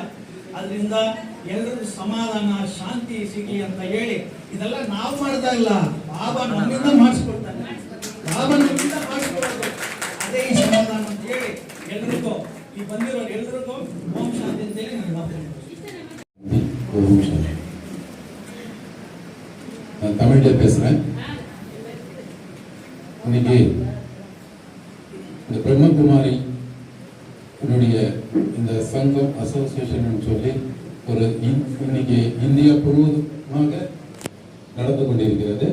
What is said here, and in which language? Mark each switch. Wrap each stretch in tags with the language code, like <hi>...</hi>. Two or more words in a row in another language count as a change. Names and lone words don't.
<kn>ಅದರಿಂದ ಎಲ್ಲರಿಗೂ ಸಮಾಧಾನ ಶಾಂತಿ ಸಿಗಲಿ ಅಂತ ಹೇಳಿ ಇದೆಲ್ಲ ನಾವು ಮಾಡ್ತಾ ಇಲ್ಲ, ಬಾಬಾ ನಮ್ಮಿಂದ ಮಾಡಿಸ್ಕೊಡ್ತಾನೆ. ಬಾಬಾ ನಮ್ಮಿಂದ ಮಾಡಿಸ್ಕೊಡೋದು ಅದೇ ಈ ಸಮಾಧಾನ ಅಂತ ಹೇಳಿ ಎಲ್ರಿಗೂ ಈ ಬಂದಿರೋರು ಎಲ್ರಿಗೂ ಓಂ ಶಾಂತಿ ಅಂತ ಹೇಳಿ ನಾನು</kn> <ta>ஓம் சாந்தி. நான் தமிழ்ல பேசுறேன். இன்னைக்கு இந்த பிரம்மகுமாரி இந்த சங்கம் அசோசியேஷன் சொல்லி ஒரு இன்னைக்கு இந்தியா முழுவதுமாக நடந்து கொண்டிருக்கிறது.</ta>